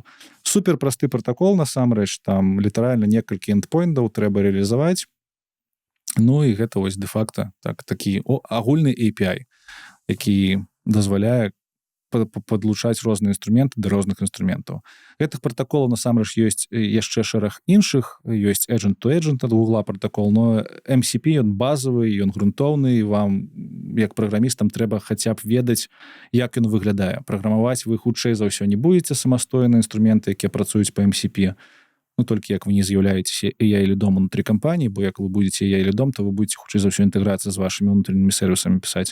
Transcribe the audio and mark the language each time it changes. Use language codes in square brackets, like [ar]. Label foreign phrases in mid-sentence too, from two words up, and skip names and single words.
[be] Супер просты пратакол, насамрэч, там літаральна некалькі эндпойнтаў трэба рэалізаваць. І гэта вось дэ-факта такі агульны API, які дазваляе падлучаць розныя інструменты да розных інструментаў. Гэтых пратаколаў насамрэч ёсць яшчэ шэраг іншых, ёсць agent-to-agent ад Google пратакол, но MCP ён базавы, ён грунтоўны, вам як праграмістам трэба хаця б ведаць, як ён выглядае. Праграмаваць вы хутчэй за ўсё не будзеце самастойна інструменты, якія працуюць па MCP, толькі як вы не з'яўляецеся AI-лідом унутры кампаніі, бо як вы будзеце AI-лідом, то вы будзеце хутчэй за ўсё інтэграцыя з вашымі унутрымі сервісамі пісаць.